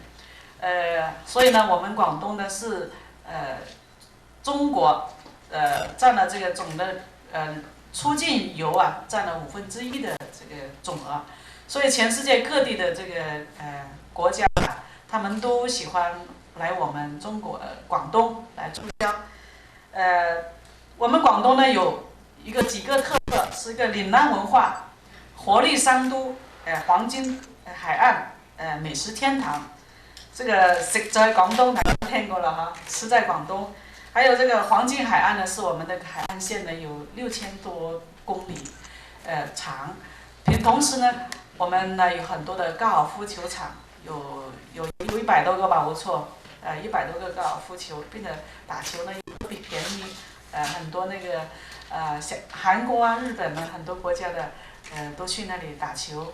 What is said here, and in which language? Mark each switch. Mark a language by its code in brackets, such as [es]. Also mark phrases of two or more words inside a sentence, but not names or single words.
[zh] 所以呢，我们广东呢是中国占了这个总的出境游占了1/5的这个总额，所以全世界各地的这个国家他们都喜欢来我们中国广东来出销。我们广东呢有几个特色，是一个岭南文化、活力商都、黄金海岸、美食天堂， 这个食在廣東大家都聽過了哈，吃在廣東。還有這個黃金海岸呢，是我們的海岸線呢，有6000多公里，長。同時呢，我們呢有很多的高爾夫球場，有100多個吧，我錯，100多個高爾夫球，並且打球呢也特別便宜，很多那個韓國啊、日本呢，很多國家的都去那裡打球。